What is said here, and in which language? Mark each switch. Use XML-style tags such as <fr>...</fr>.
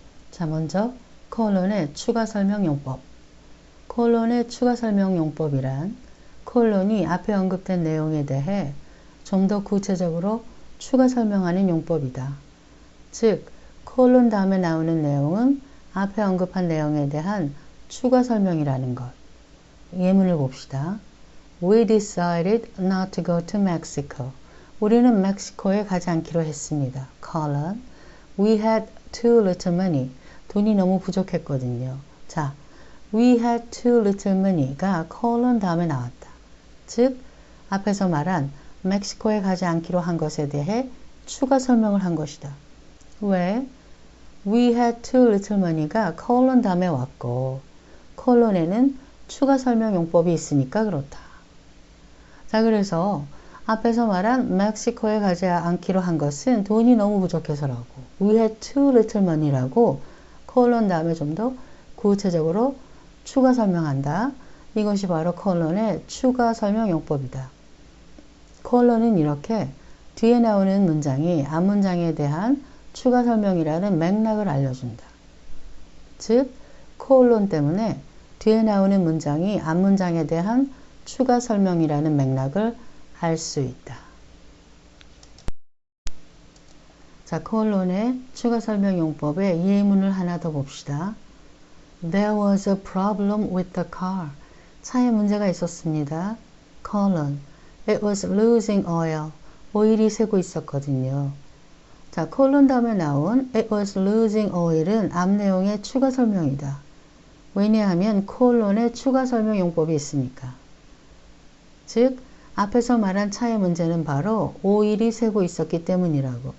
<ko>자, 먼저 콜론의 추가 설명 용법. 콜론의 추가 설명 용법이란 콜론이 앞에 언급된 내용에 대해 좀 더 구체적으로 추가 설명하는 용법이다. 즉, 콜론 다음에 나오는 내용은 앞에 언급한 내용에 대한 추가 설명이라는 것. 예문을 봅시다.</ko> <en>We decided not to go to Mexico.</en> <ko>우리는 멕시코에 가지 않기로 했습니다.</ko> <en>colon. We had too little money.</en> <ko>돈이 너무 부족했거든요. 자,</ko> <en>we had too little money</en> <ko>가 colon 다음에 나왔다. 즉, 앞에서 말한 멕시코에 가지 않기로 한 것에 대해 추가 설명을 한 것이다. 왜?</ko> <en>We had too little money</en> <ko>가 colon 다음에 왔고 콜론에는 추가 설명 용법이 있으니까 그렇다. 자, 그래서 앞에서 말한 멕시코에 가지 않기로 한 것은 돈이 너무 부족해서라고</ko> <en>We had too little money</en> <ko>라고 콜론 다음에 좀 더 구체적으로 추가 설명한다. 이것이 바로 콜론의 추가 설명 용법이다. 콜론은 이렇게 뒤에 나오는 문장이 앞문장에 대한 추가 설명이라는 맥락을 알려준다. 즉, 콜론 때문에 뒤에 나오는 문장이 앞문장에 대한 추가 설명이라는 맥락을 알 수 있다. 자, 콜론의 추가 설명 용법의 예문을 하나 더 봅시다.</ko> <en>There was a problem with the car.</en> <ko>차에 문제가 있었습니다.</ko> <en>colon. It was losing oil.</en> <ko>오일이 새고 있었거든요. 자, 콜론 다음에 나온</ko> <en>It was losing oil</en> <ko>은 앞 내용의 추가 설명이다. 왜냐하면 콜론에 추가 설명 용법이 있으니까. 즉, 앞에서 말한 차의 문제는 바로 오일이 새고 있었기 때문이라고.</ko>